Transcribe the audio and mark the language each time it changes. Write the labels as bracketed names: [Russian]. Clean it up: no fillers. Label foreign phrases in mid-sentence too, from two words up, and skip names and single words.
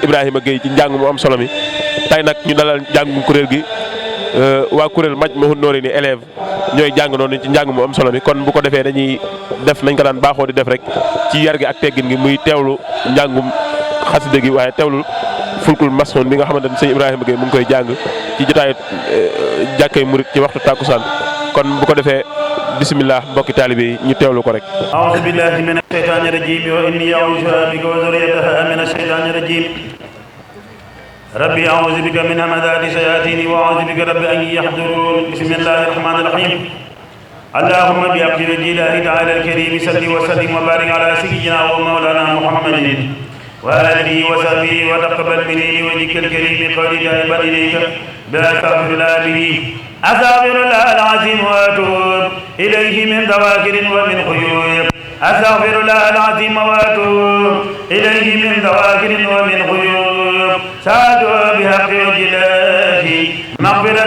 [Wolof] Ibrahima Gueye ci njàng mu am solo mi tey nag ñu dalal njàngum kuréel gi waa kuréel Majmahun Nurayni élève ñooy jàng noonu ci njàng mu am solo mi kon bu ko defee dañuy def nañ ko daan baaxoo di def rek ci yar gi ak teggin gi muy teewlu njàngum xasida gi waaye teewlu Fulkul Masoon bi nga xamante ne sëñ Ibrahima Gueye mu ngi koy jàng ci jotaay jàkkay murit ci waxtu tàkkusaan kon bu ko defee bismillah mbokki taalibe yi ñu teewlu ko rek [Arabic] أعوذ بالله من الشيطان الرجيم وإني أعوذ بك وذريتها من الشيطان الرجيم رب أعوذ بك من همزات الشياطين وأعوذ بك رب أن يحضرون بسم الله الرحمن الرحيم اللهم بحق وجه الله تعالى الكريم صل وسلم وبارك على سيدنا ومولانا محمد وآله و صحبه وتقبل مني ووجهك الكريم قولي تائبا إليك ب أستغفر الله به أستغفر الله العظيم وأتوب إليه من ذواكر ومن خيوب أستغفر الله العظيم وأتوب إليه من ذواكر ومن خيوب سأدعو بحق وجه الله مغفرة